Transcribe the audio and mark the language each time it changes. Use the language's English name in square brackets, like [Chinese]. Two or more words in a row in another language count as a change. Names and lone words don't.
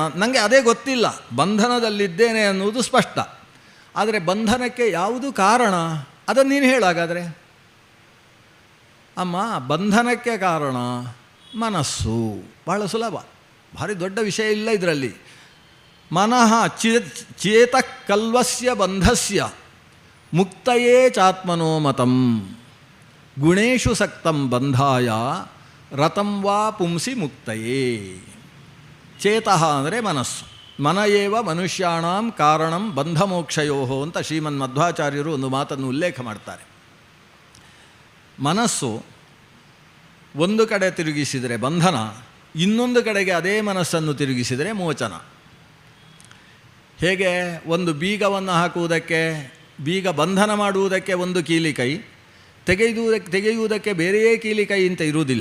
[Kannada] ನನಗೆ ಅದೇ ಗೊತ್ತಿಲ್ಲ. ಬಂಧನದಲ್ಲಿದ್ದೇನೆ ಅನ್ನುವುದು ಸ್ಪಷ್ಟ. ಆದರೆ ಬಂಧನಕ್ಕೆ ಯಾವುದು ಕಾರಣ ಅದನ್ನು ನೀನು ಹೇಳಾಗಾದರೆ. ಅಮ್ಮ, ಬಂಧನಕ್ಕೆ ಕಾರಣ ಮನಸ್ಸು. ಬಹಳ ಸುಲಭ, ಭಾರಿ ದೊಡ್ಡ ವಿಷಯ ಇಲ್ಲ ಇದರಲ್ಲಿ. [Sanskrit] ಮನಃ ಚೇತಃಕಲ್ವಸ್ಯ ಬಂಧಸ್ಯ ಮುಕ್ತಯೇ ಚಾತ್ಮನೋ ಮತಂ ಗುಣೇಶು ಸಕ್ತಂ ಬಂಧಾಯ ರತಂ ವಾ ಪುಂಸಿ ಮುಕ್ತಯೇ. [Kannada] ಚೇತಃ ಅಂದರೆ ಮನಸ್ಸು. [Sanskrit] ಮನ ಏವ ಮನುಷ್ಯಾಣಂ ಕಾರಣಂ ಬಂಧಮೋಕ್ಷಯೋ [Kannada] ಅಂತ ಶ್ರೀಮನ್ ಮಧ್ವಾಚಾರ್ಯರು ಒಂದು ಮಾತನ್ನು ಉಲ್ಲೇಖ ಮಾಡ್ತಾರೆ. ಮನಸ್ಸು ಒಂದು ಕಡೆ ತಿರುಗಿಸಿದರೆ ಬಂಧನ, ಇನ್ನೊಂದು ಕಡೆಗೆ ಅದೇ ಮನಸ್ಸನ್ನು ತಿರುಗಿಸಿದರೆ ಮೋಚನ. ಹೇಗೆ ಒಂದು ಬೀಗವನ್ನು ಹಾಕುವುದಕ್ಕೆ, ಬೀಗ ಬಂಧನ ಮಾಡುವುದಕ್ಕೆ ಒಂದು ಕೀಲಿಕೈ, ತೆಗೆಯುವುದಕ್ಕೆ ಬೇರೆಯೇ ಕೀಲಿಕೈ ಅಂತ ಇರುವುದಿಲ್ಲ.